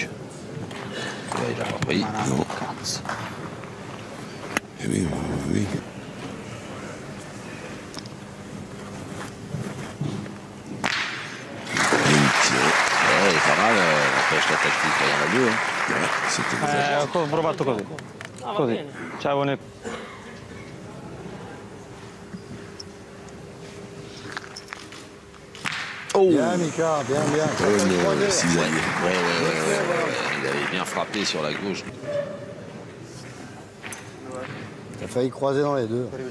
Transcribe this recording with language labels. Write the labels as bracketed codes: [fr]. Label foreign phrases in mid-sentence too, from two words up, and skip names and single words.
[fr] Là, il a pas pris. Non. Eh oui. Il est pas mal, n'empêche la tactique, il y en a deux. Hein. C'était [it] Ho provato così. Così. Ciao, ne... Oh! [fr] Bien, Mika, bien. le cisaille. Ouais. Il avait bien frappé sur la gauche. Il a failli croiser dans les deux.